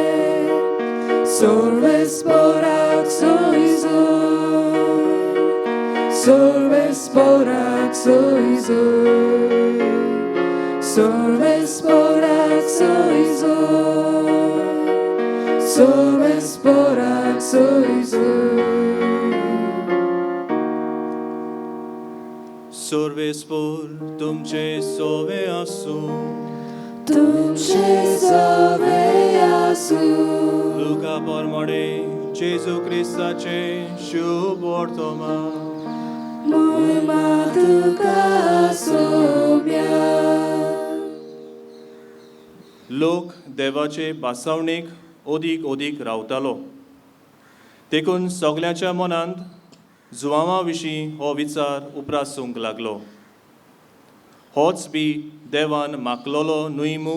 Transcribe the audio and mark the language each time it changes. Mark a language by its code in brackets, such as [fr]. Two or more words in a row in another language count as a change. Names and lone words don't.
[kok] Sorvesporak soizoi, Sorvesporak soizoi, Sorvesporak soizoi, Sorvesporak soizoi. Sorvespor तुमचे सोवे आसू, तुमचे सवे आसू. लुका परमडे जेजू क्रिस्ताचे शुभ वर्तमान. Moima tuka soumya. लोक देवाचे बासावणेक ओदीक रावतालो. देखून सगल्याच्या मनांत जुवांवा विशीं हो विचार उप्रासूंक लागलो. होच बी देवान मागलोलो न्हय मू?